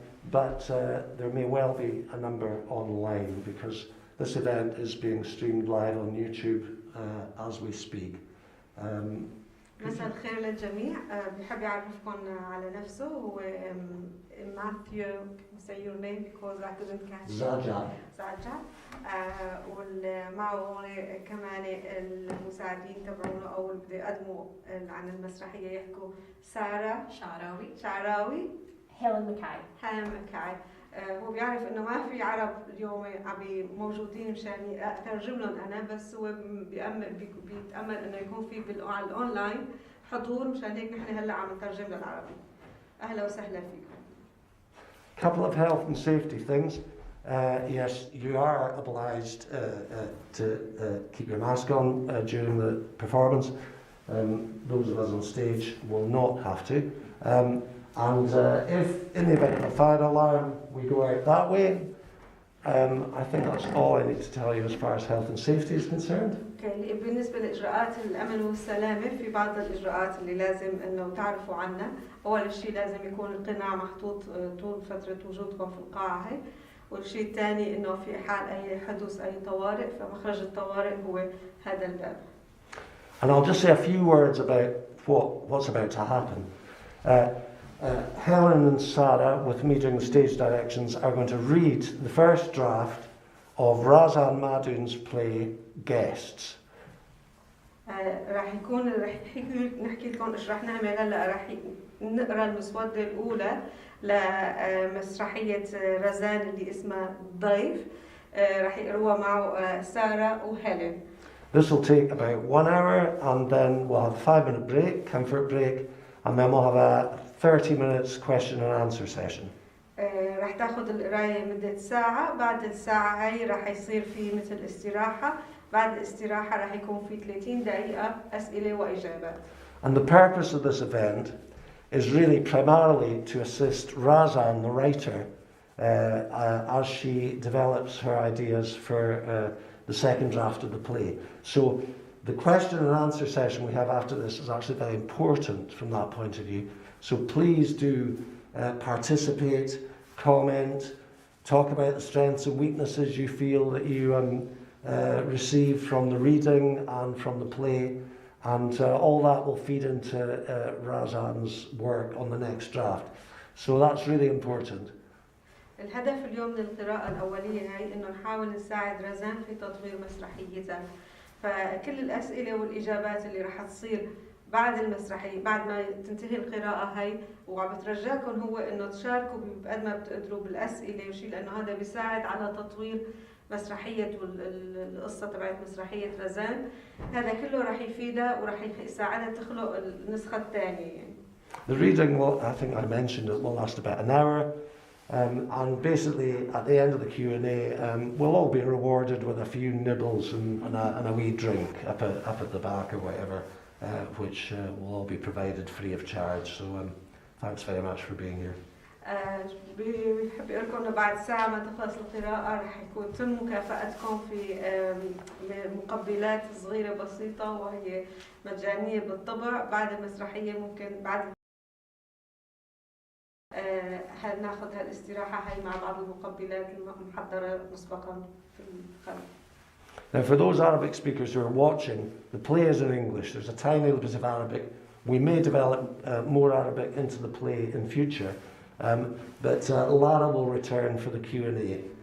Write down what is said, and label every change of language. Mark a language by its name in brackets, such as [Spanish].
[English] But there may well be a number online, because this event is being streamed live on YouTube as we speak. [Arabic] مساء الخير للجميع. بحب يعرفكم على نفسه. هو Matthew. [English] Say your name because I couldn't catch. Zajac. [Arabic] ومعه كمان المساعدين تبعونه أو اللي بده يقدموا عن المسرحية يحكوا Sara Shaarawi Helen Mackay. هو بيعرف إنه ما في عرب اليوم عم موجودين مشان أترجم لهم أنا، بس هو بيتأمل إنه يكون في على الأونلاين حضور، مشان هيك نحن هلا عم نترجم للعربي. أهلا وسهلا فيكم. [English] Couple of health and safety things. Yes, you are obliged to keep your mask on during the performance. Those of us on stage will not have to. And if, in the event of a fire alarm, we go out that way, I think that's all I need to tell you as far as health and safety is concerned. Okay. [Arabic] بالنسبة لإجراءات الأمن والسلامة، في بعض الإجراءات اللي لازم إنه تعرفوا عنها. أول شيء لازم يكون القناع محطوط طول فترة وجودكم في القاعة هي. والشيء الثاني إنه في حال أي حدوث أي طوارئ، فمخرج الطوارئ هو هذا الباب. [English] And I'll just say a few words about what's about to happen. Helen and Sara, with me doing the stage directions, are going to read the first draft of Razan Madhoon's play Guests. [Arabic] راح نحكي لكم اشرح نعمل هلا راح نقرا المسودة الأولى لمسرحية رزان اللي اسمها ضيف. راح يقروها معه سارة وهيلين. [English] This will take about 1 hour, and then we'll have a 5-minute break, comfort break, and then we'll have a 30 minutes question and answer session. [Arabic] راح تاخذ القراية مدة ساعة. بعد الساعة هاي راح يصير في مثل استراحة. بعد الاستراحة راح يكون في 30 دقيقة أسئلة وإجابات. [English] And the purpose of this event is really primarily to assist Razan, the writer, as she develops her ideas for the second draft of the play. So the question and answer session we have after this is actually very important from that point of view. So please do participate, comment, talk about the strengths and weaknesses you feel that you received from the reading and from the play, and all that will feed into Razan's work on the next draft. So that's really important. [Arabic] الهدف اليوم من القراءة الأولية هاي إنه نحاول نساعد رزان في تطوير مسرحيتها. فكل الأسئلة والإجابات اللي راح تصير بعد المسرحية بعد ما تنتهي القراءة هاي، وعم بترجاكم هو إنه تشاركوا بقد ما بتقدروا بالأسئلة وشيء، لأنه هذا بيساعد على تطوير مسرحية والقصة تبعت مسرحية رزان. هذا كله راح يفيدها وراح يساعدها تخلق النسخة الثانية يعني. [English] The reading will, I think I mentioned it, will last about an hour. And basically at the end of the Q&A we'll all be rewarded with a few nibbles and a wee drink up at the back or whatever, which will all be provided free of charge. So thanks very much for being here. [Arabic] بحب أقول لكم إنه بعد ساعة ما تخلص القراءة رح يكون تم مكافأتكم في مقبلات صغيرة بسيطة وهي مجانية بالطبع. بعد المسرحية ممكن بعد ناخذ هالاستراحة هاي مع بعض المقبلات المحضرة مسبقا في الخلف. [English] Now for those Arabic speakers who are watching, the play is in English. There's a tiny little bit of Arabic. We may develop more Arabic into the play in future, but Lara will return for the Q&A.